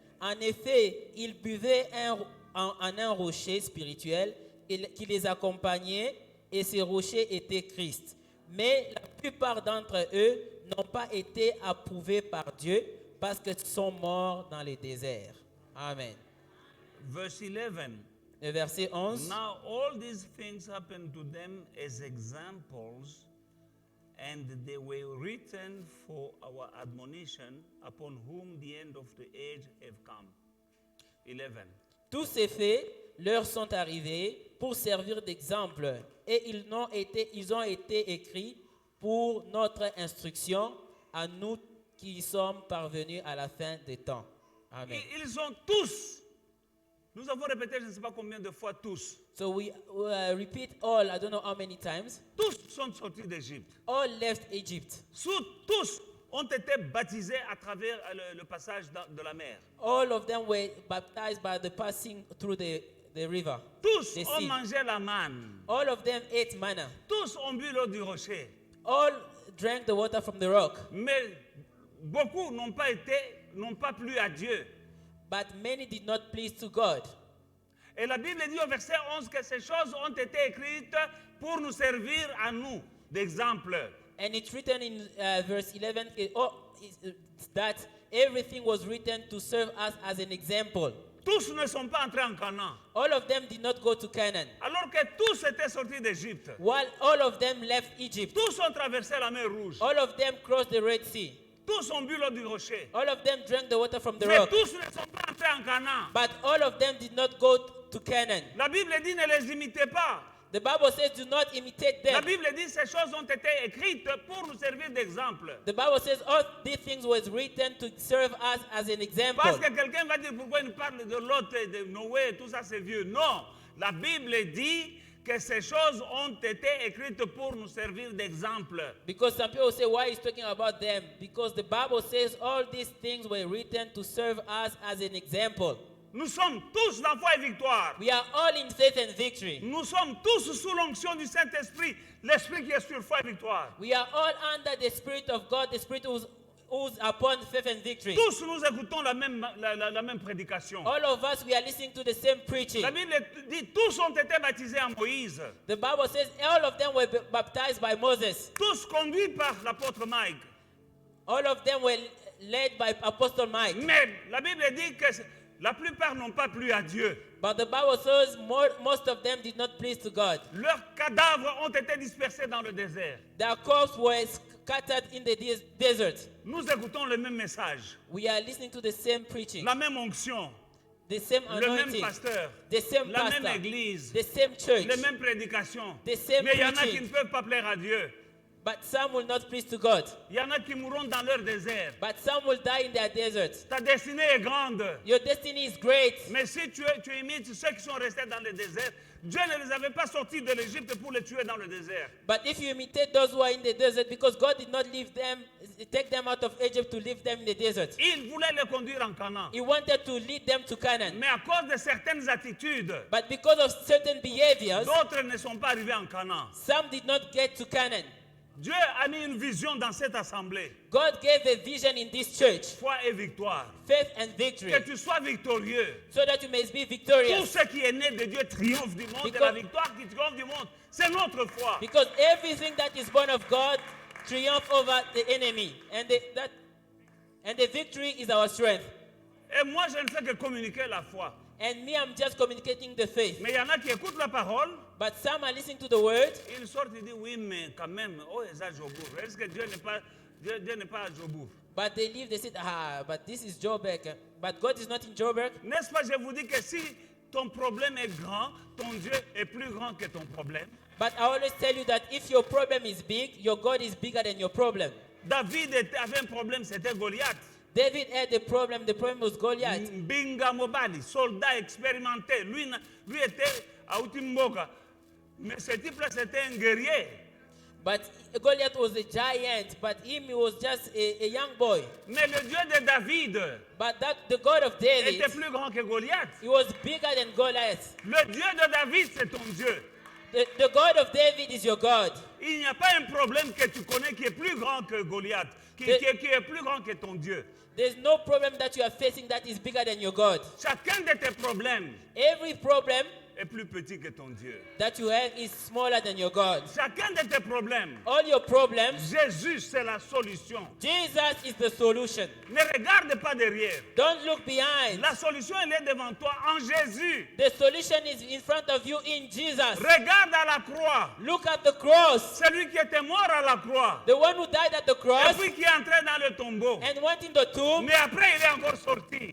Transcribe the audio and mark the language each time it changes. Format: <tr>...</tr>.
<fr>En effet, ils buvaient en un rocher spirituel qui les accompagnait et ce rocher était Christ. Mais la plupart d'entre eux n'ont pas été approuvés par Dieu parce qu'ils sont morts dans le désert. Amen.</fr> <en>Verse 11.</en> <fr>Le verset 11.</fr> <en>Now all these things happened to them as examples, and they were written for our admonition, upon whom the end of the age have come. 11.</en> <fr>Tous ces faits leur sont arrivés pour servir d'exemple et ils ont été écrits pour notre instruction à nous qui sommes parvenus à la fin des temps. Amen. Ils ont tous. Nous avons répété, je ne sais pas combien de fois tous.</fr> <en>So we repeat all, I don't know how many times.</en> <fr>Tous sont sortis d'Égypte.</fr> <en>All left Egypt.</en> <fr>Tous ont été baptisés à travers le passage de la mer.</fr> <en>All of them were baptized by the passing through the river.</en> <fr>Tous</fr> <en>the</en> <fr>ont</fr> <en>sea.</en> <fr>mangé la manne.</fr> <en>All of them ate manna.</en> <fr>Tous ont bu l'eau du rocher.</fr> <en>All drank the water from the rock.</en> <fr>Mais beaucoup n'ont pas plu à Dieu.</fr> <en>But many did not please to God.</en> <fr>Et la Bible dit au verset 11 que ces choses ont été écrites pour nous servir à nous d'exemple.</fr> <en>And it's written in verse 11 that everything was written to serve us as an example.</en> <fr>Tous ne sont pas entrés en Canaan.</fr> <en>All of them did not go to Canaan,</en> <fr>Alors que tous étaient sortis d'Égypte.</fr> <en>while all of them left Egypt.</en> <fr>Tous ont traversé la mer Rouge.</fr> <en>All of them crossed the Red Sea.</en> <fr>Tous ont bu l'eau du rocher.</fr> <en>All of them drank the water from the</en> <fr>Mais</fr> <en>rock.</en> <fr>tous ne sont pas entrés en Canaan.</fr> <en>But all of them did not go to Canaan.</en> <fr>La Bible dit ne les imitez pas.</fr> <en>The Bible says, do not imitate</en> <fr>La</fr> <en>them.</en> <fr>Bible dit ces choses ont été écrites pour nous servir d'exemple.</fr> <en>The Bible says all these things was written to serve us as an example.</en> <fr>Parce que quelqu'un va dire pourquoi il parle de Lot et de Noé, tout ça c'est vieux. Non, la Bible dit que ces choses ont été écrites pour nous servir d'exemple.</fr> <en>Because some people say, why he's talking about them? Because the Bible says all these things were written to serve us as an example.</en> <fr>Nous sommes tous dans foi et victoire.</fr> <en>We are all in faith and victory.</en> <fr>Nous sommes tous sous l'onction du Saint-Esprit, l'Esprit qui est sur foi et victoire.</fr> <en>We are all under the Spirit of God, the Spirit who's upon faith and victory.</en> <fr>Tous nous écoutons la même prédication.</fr> <en>All of us, we are listening to the same preaching.</en> <fr>La Bible dit tous ont été baptisés en Moïse.</fr> <en>The Bible says all of them were baptized by Moses.</en> <fr>Tous conduits par l'apôtre Mike.</fr> <en>All of them were led by Apostle Mike.</en> <fr>Mais la Bible dit que la plupart n'ont pas plu à Dieu.</fr> <en>But the Bible says most of them did not please to God.</en> <fr>Leurs cadavres ont été dispersés dans le désert.</fr> <en>Their corpses were scattered in the desert.</en> <fr>Nous écoutons le même message,</fr> <en>We are listening to the same preaching,</en> <fr>la même onction,</fr> <en>the same</en> <fr>le même</fr> <en>anointing,</en> <fr>pasteur,</fr> <en>the same</en> <fr>la même</fr> <en>pastor,</en> <fr>église,</fr> <en>the same church.</en> <fr>les mêmes prédications.</fr> <en>The same</en> <fr>Mais il y en a</fr> <en>preaching.</en> <fr>qui ne peuvent pas plaire à Dieu.</fr> <en>But some will not please to God.</en> <fr>Il y en a qui mourront dans leur désert.</fr> <en>But some will die in their desert.</en> <fr>Ta destinée est grande.</fr> <en>Your destiny is great.</en> <fr>Mais si tu imites ceux qui sont restés dans le désert, Dieu ne les avait pas sortis de l'Égypte pour les tuer dans le désert.</fr> <en>But if you imitate those who are in the desert, because God did not leave them, take them out of Egypt to leave them in the desert.</en> <fr>Il voulait les conduire en Canaan.</fr> <en>He wanted to lead them to Canaan.</en> <fr>Mais à cause de certaines attitudes,</fr> <en>But because of certain behaviors,</en> <fr>d'autres ne sont pas arrivés en Canaan.</fr> <en>some did not get to Canaan.</en> <fr>Dieu a mis une vision dans cette assemblée.</fr> <en>God gave a vision in this church,</en> <fr>Foi et victoire.</fr> <en>faith and victory,</en> <fr>Que tu sois victorieux.</fr> <en>so that you may be</en> <fr>Tout</fr> <en>victorious.</en> <fr>ce qui est né de Dieu triomphe du monde. Et la victoire qui triomphe du monde, c'est notre foi.</fr> <en>Because everything that is born of God triumph over the enemy, and the victory is our strength.</en> <fr>Et moi, je ne fais que communiquer la foi.</fr> <en>And me, I'm just communicating the faith.</en> <fr>Mais il y en a qui écoutent la parole,</fr> <en>But some are listening to the word,</en> <fr>ils sortent et disent oui, mais quand même, oh, c'est à Jobour. Est-ce que Dieu n'est pas à Jobour?</fr> <en>but they leave, they say, but this is Joburg. But God is not in Joburg.</en> <fr>N'est-ce pas, je vous dis que si ton problème est grand, ton Dieu est plus grand que ton problème.</fr> <en>But I always tell you that if your problem is big, your God is bigger than your problem.</en> <fr>David avait un problème, c'était Goliath.</fr> <en>David had the problem was Goliath.</en> <fr>Binga Mobali, soldat expérimenté. Lui était à Utimboka. Mais ce type-là, c'était un guerrier.</fr> <en>But Goliath was a giant, but him he was just a young boy.</en> <fr>Mais le Dieu de David</fr> <en>But the God of David,</en> <fr>était plus grand que Goliath.</fr> <en>he was bigger than Goliath.</en> <fr>Le Dieu de David, c'est ton Dieu.</fr> <en>The God of David is your God.</en> <fr>Il n'y a pas un problème que tu connais qui est plus grand que Goliath, qui est plus grand que ton Dieu.</fr> <en>There's no problem that you are facing that is bigger than your God.</en> <fr>Chacun de tes problèmes</fr> <en>Every problem</en> <fr>est plus petit que ton Dieu.</fr> <en>that you have is smaller than your God.</en> <fr>Chacun de tes problèmes,</fr> <en>All your problems,</en> <fr>Jésus, c'est la solution.</fr> <en>Jesus is the solution.</en> <fr>Ne regarde pas derrière.</fr> <en>Don't look behind.</en> <fr>La solution, elle est devant toi en Jésus.</fr> <en>The solution is in front of you in Jesus.</en> <fr>Regarde à la croix.</fr> <en>Look at the cross.</en> <fr>Celui qui était mort à la croix.</fr> <en>The one who died at the</en> <fr>Et</fr> <en>cross</en> <fr>puis qui est entré dans le tombeau.</fr> <en>and went in the tomb,</en> <fr>Mais après, il est encore sorti.</fr>